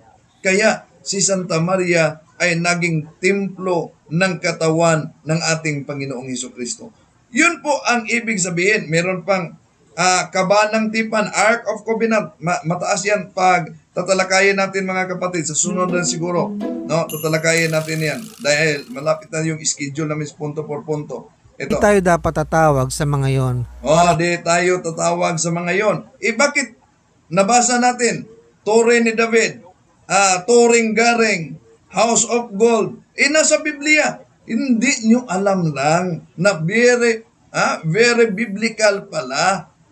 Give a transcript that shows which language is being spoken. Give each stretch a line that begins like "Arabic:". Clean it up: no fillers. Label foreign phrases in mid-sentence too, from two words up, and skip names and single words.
Filipino: Kaya si Santa Maria ay naging templo ng katawan ng ating Panginoong Hesukristo. Yun po ang ibig sabihin. Meron pang Kabanang Tipan,
English: Ark of Covenant.
Filipino: Mataas yan pag tatalakayin natin mga kapatid. Sa sunod na siguro, no, tatalakayin natin yan. Dahil malapit na yung schedule namin
Spanish: punto por punto.
Filipino: Ito. Di tayo dapat tatawag sa mga yon. Di tayo tatawag sa mga yon. Bakit? Nabasa natin, Tore ni David, Turing Garing,
English: House of Gold.
Filipino: Nasa Biblia. Hindi nyo alam lang na
English: very biblical
Filipino: pala.